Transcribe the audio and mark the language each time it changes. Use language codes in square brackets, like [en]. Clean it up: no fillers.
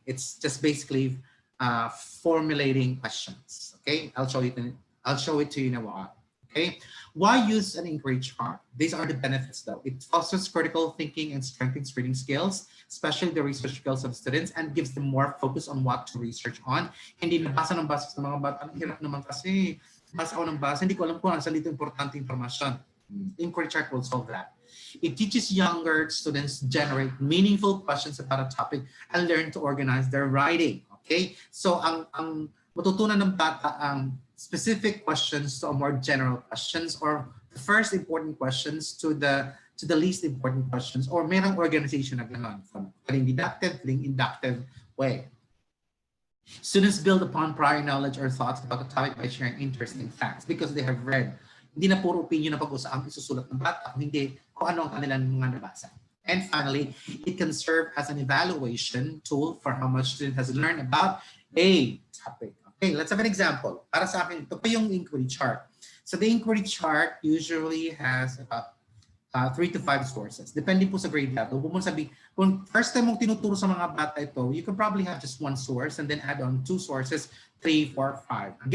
[en] It's just basically formulating questions. Okay, I'll show it to you in a while. Okay, why use an inquiry chart? These are the benefits though. It fosters critical thinking and strengthens reading skills, especially the research skills of students, and gives them more focus on what to research on. [tl] Hindi nabasa ng basa sa mga bata. Ang hirap naman kasi basa ako ng basa, hindi ko alam kung saan dito importante informasyon. [en] Inquiry chart will solve that. It teaches younger students to generate meaningful questions about a topic and learn to organize their writing. Okay? [tl] So ang matutunan ng bata ang [en] specific questions to a more general questions, [tl] or the first important questions to the least important questions, or merong organization na gano'n, from deductive, inductive way. [en] Students build upon prior knowledge or thoughts about the topic by sharing interesting facts because they have read. [tl] Hindi na puro opinion na pag-usapan isusulat ng bata, hindi kung ano ang kanilang mga nabasa. [en] And finally, it can serve as an evaluation tool for how much student has learned about a topic. Okay, let's have an example. [tl] Para sa akin, ito pa yung inquiry chart. [en] So the inquiry chart usually has about 3 to 5 sources. [tl] Depende po sa grade level. Kung first time mong tinuturo sa mga bata ito, [en] you can probably have just 1 source and then add on 2 sources, 3, 4, 5.